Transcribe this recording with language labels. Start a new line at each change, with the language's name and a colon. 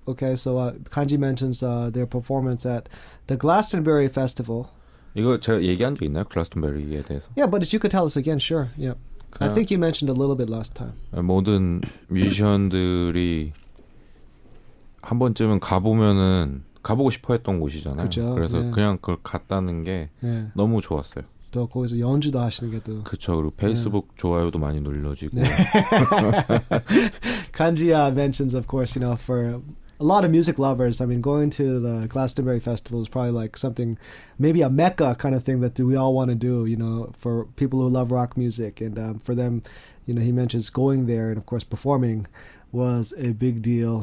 English: Okay, so Kanji mentions their performance at the Glastonbury Festival.
Korean: 이거 제가 얘기한 적 있나요? 글라스톤베리에 대해서?
English: Yeah, but if you could tell us again, sure. Yeah. I think you mentioned a little bit last time.
Korean: 모든 뮤지션들이 한 번쯤은 가보고 싶어 했던 곳이잖아요. 그쵸, 그래서 네. 그냥 그걸 갔다는 게 너무 좋았어요. 또 거기서 연주도 하시는 게 또. 그쵸. 그리고 페이스북 좋아요도 많이 눌러지고. 네.
English: Kanji mentions, of course, for a lot of music lovers, I mean, going to the Glastonbury Festival is probably like something, maybe a mecca kind of thing that we all want to do, for people who love rock music. And for them, he mentions going there and, of course, performing was a big deal.